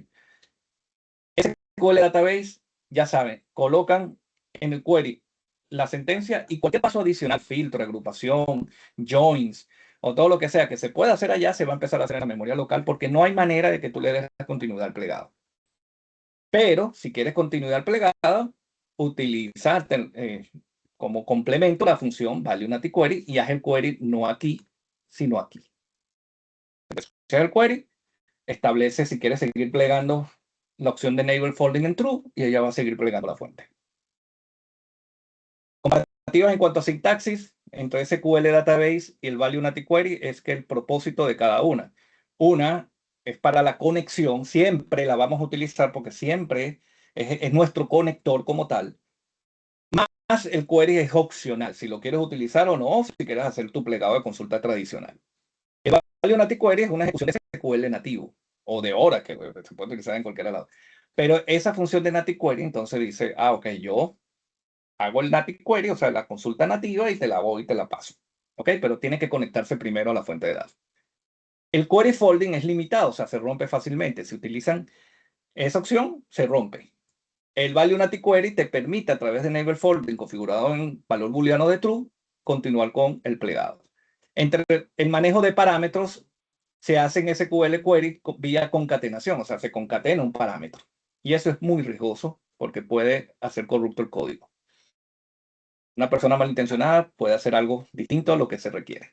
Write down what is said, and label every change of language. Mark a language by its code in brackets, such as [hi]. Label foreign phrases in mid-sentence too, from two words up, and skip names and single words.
[es] SQL Database, ya saben, colocan en el query la sentencia y cualquier paso adicional, filtro, agrupación, joins, o todo lo que sea que se pueda hacer allá, se va a empezar a hacer en la memoria local porque no hay manera de que tú le des continuidad al plegado. Pero si quieres continuidad plegado, utiliza como complemento la función value NATI query y haz el query no aquí, sino aquí. Hacer el query, establece si quieres seguir plegando la opción de [en] enable folding [es] en true y ella va a seguir plegando la fuente. Comparativas en cuanto a sintaxis entre SQL Database y el value NATI query es que el propósito de cada una. Una es para la conexión, siempre la vamos a utilizar porque siempre es nuestro conector como tal. Más el query es opcional, si lo quieres utilizar o no, si quieres hacer tu plegado de consulta tradicional. El value NATI query es una ejecución de SQL nativo o de Oracle, que se puede utilizar en cualquier lado. Pero esa función de NATI query entonces dice, ok, yo hago el NATI query, o sea, la consulta nativa y te la voy y te la paso. Ok, pero tiene que conectarse primero a la fuente de datos. El [en] query folding [es] es limitado, o sea, se rompe fácilmente. Si utilizan esa opción, se rompe. El value NATI query te permite a través de [en] enable folding [es] configurado en valor booleano de true, continuar con el plegado. Entre el manejo de parámetros se hace en [en] SQL query [es] vía concatenación, o sea, se concatena un parámetro. Y eso es muy riesgoso porque puede hacer corrupto el código. Una persona malintencionada puede hacer algo distinto a lo que se requiere.